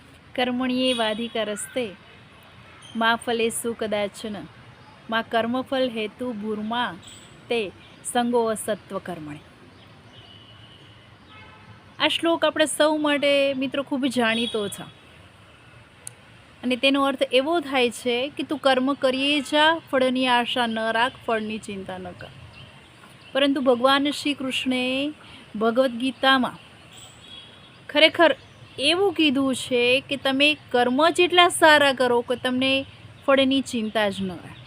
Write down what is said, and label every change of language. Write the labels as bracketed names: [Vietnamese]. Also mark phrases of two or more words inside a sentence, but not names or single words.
[Sanskrit] कर्मण्येवाधिकारस्ते मा फलेषु कदाचन मा कर्मफल हेतु भूर्मा ते संगो सत्वकर्मणि। [Gujarati] આ શ્લોક આપણે સૌ માટે મિત્રો ખૂબ જાણીતો છે અને તેનો અર્થ એવો થાય છે કે તું કર્મ કરીએ જા, ફળની આશા ન રાખ, ફળની ચિંતા ન કર. પરંતુ ભગવાન શ્રી કૃષ્ણે ભગવદ્ ગીતામાં ખરેખર એવું કીધું છે કે તમે કર્મ જેટલા સારા કરો કે તમને ફળની ચિંતા જ ન રહે.